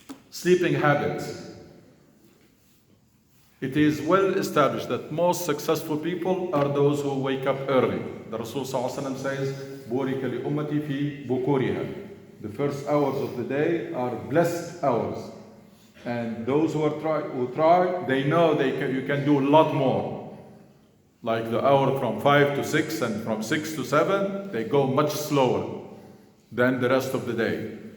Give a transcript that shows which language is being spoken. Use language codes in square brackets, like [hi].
[en] Sleeping habits. It is well established that most successful people are those who wake up early. The Rasul ﷺ says, [ar] بُورِكَ لِأُمَّتِي فِي بُكُورِهَا. [en] The first hours of the day are blessed hours. And those who try, they know you can do a lot more. Like the hour from 5 to 6 and from 6 to 7, they go much slower than the rest of the day.